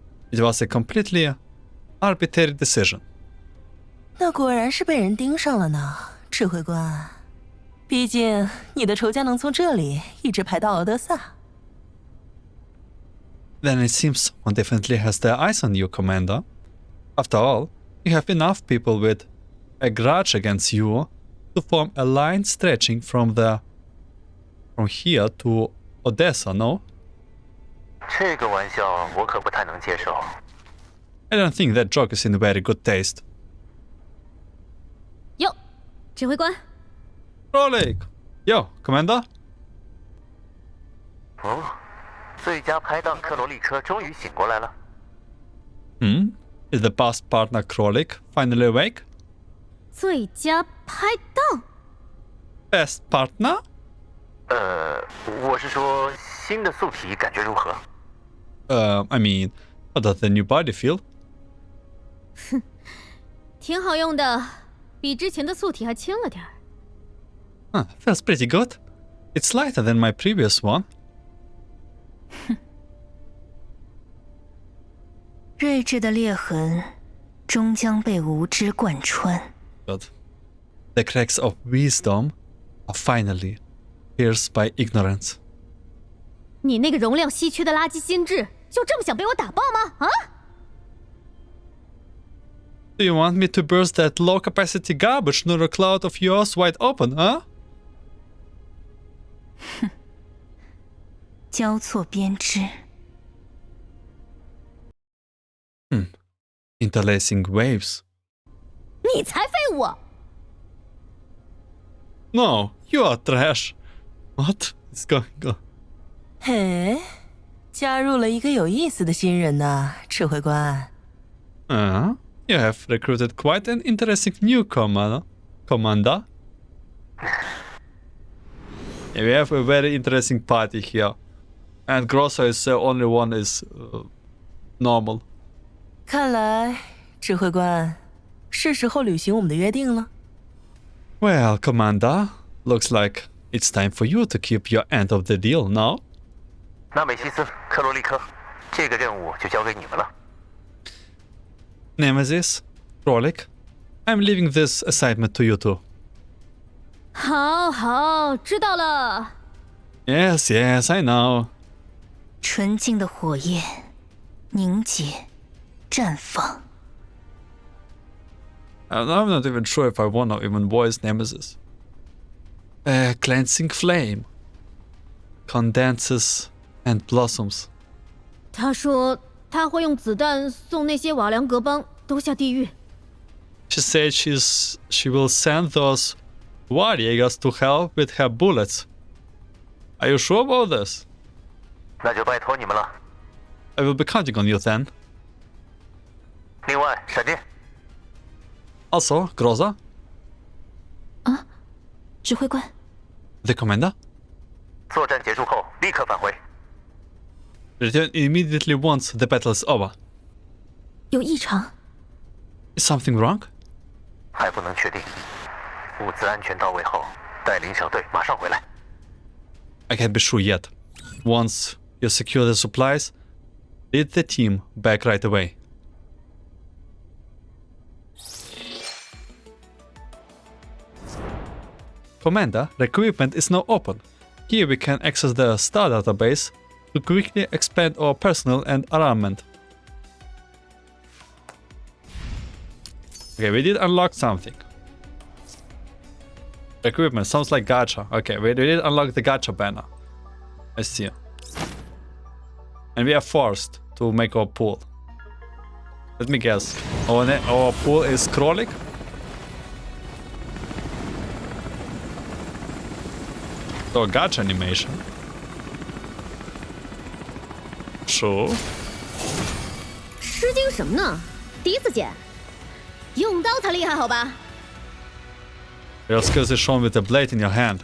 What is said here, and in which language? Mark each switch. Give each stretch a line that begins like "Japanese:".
English: It was a completely arbitrary decision.
Chinese: 那果然是被人盯上了呢，指挥官。毕竟你的仇家能从这里一直排到敖德萨。
English: Then it seems one definitely has their eyes on you, Commander. After all, you have enough people with a grudge against you to form a line stretching from here to Odessa, no?
Chinese: 这个玩笑我可不太能接受。
English: I don't think that joke is in very good taste.
Chinese: 哟，指挥官，
English: Rolling! Yo, Commander?
Chinese: 哦，最佳拍档克罗利科终于醒过来了。
English: Is the past partner Krolik finally awake?
Chinese: 最佳拍档。
English: Best partner?
Chinese: 我是说新的素体感觉如何？
English: I mean, how does the new body feel?
Chinese: 挺好用的，比之前的素体还轻了点儿。
English: Feels pretty good. It's lighter than my previous one.
Chinese: 睿智的裂痕终将被无知贯穿。
English: But the cracks of wisdom are finally pierced by ignorance.
Chinese: 你那个容量稀缺的垃圾心智，就这么想被我打爆吗？啊！
English: Do you want me to burst that low-capacity garbage neural cloud of yours wide open, huh?
Chinese: 交错编织。
English: Interlacing waves.
Chinese: 你才废物！
English: No, you are trash. What is going on?
Chinese: 嘿，加入了一个有意思的新人呢，指挥官。
English: You have recruited quite an interesting newcomer, Commander. Yeah, we have a very interesting party here. And Grosso is the only one is normal.
Chinese: 看来，指挥官，是时候履行我们的约定了。
English: Well, Commander, looks like It's time for you to keep your end of the deal now.
Chinese: 那美西斯、克罗利科，这个任务就交给你们了。
English: Nemesis, Krolik, I'm leaving this assignment to you two.
Chinese: 好好，知道了。
English: Yes, yes, I know.
Chinese: 纯净的火焰，凝结，绽放。
English: I'm not even sure if I want to even voice Nemesis. Cleansing flame condenses and blossoms.
Chinese: 他说他会用子弹送那些瓦良格邦都下地狱。
English: She said she will send those Varjagers to hell with her bullets. Are you sure about this?
Chinese: 那就拜托你们了。
English: I will be counting on you then.
Chinese: 另外，闪电，
English: Also, Groza,
Chinese: 啊，指挥官，
English: the commander,
Chinese: 作战结束后立刻返回。
English: return immediately once the battle is over.
Chinese: 有异常。
English: Is something wrong?
Chinese: 还不能确定。物资安全到位后，带领小队马上回来。
English: I can't be sure yet. Once you secure the supplies, lead the team back right away. Commander, the equipment is now open. Here we can access the star database to quickly expand our personnel and armament. Okay, we did unlock something. Equipment sounds like gacha. Okay, we did unlock the gacha banner. I see. And we are forced to make our pool. Let me guess. Our pool is Krolik? So gacha animation. Sure.
Chinese: 吃惊什么呢？第一次见，用刀才厉害，好吧？
English: Your skills is shown with a blade in your hand.